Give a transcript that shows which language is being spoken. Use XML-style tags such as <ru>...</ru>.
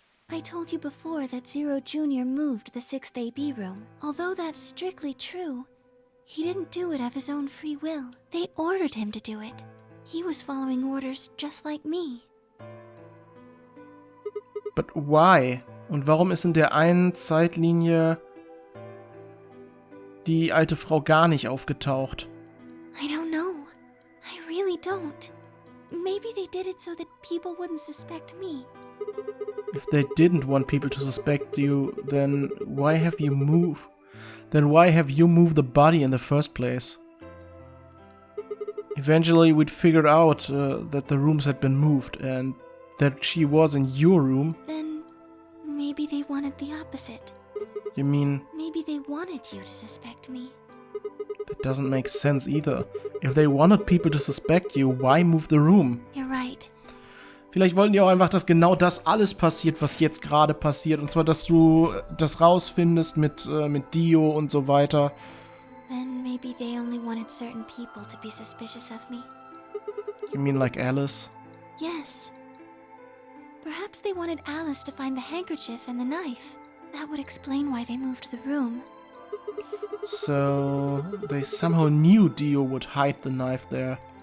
<en>I told you before that Zero Junior moved the 6th AB room. Although that's strictly true, he didn't do it of his own free will. They ordered him to do it. He was following orders just like me. But why?</en> <de>Und warum ist in der einen Zeitlinie die alte Frau gar nicht aufgetaucht?</de> <en>I don't know. I really don't. Maybe they did it so that people wouldn't suspect me. If they didn't want people to suspect you, then why have you moved? Then why have you moved the body in the first place? Eventually we'd figured out that the rooms had been moved and that she was in your room. Then maybe they wanted the opposite. You mean... Maybe they wanted you to suspect me. That doesn't make sense either. If they wanted people to suspect you, why move the room? You're right.</en> <de>Vielleicht wollten die auch einfach, dass genau das alles passiert, was jetzt gerade passiert. Und zwar, dass du das rausfindest mit Dio und so weiter.</de> <en>Then maybe they only wanted certain people to be suspicious of me. You mean like Alice? Yes. Perhaps they wanted Alice to find the handkerchief and the knife. That would explain why they moved the room. So, they somehow knew Dio would hide the knife there.</en>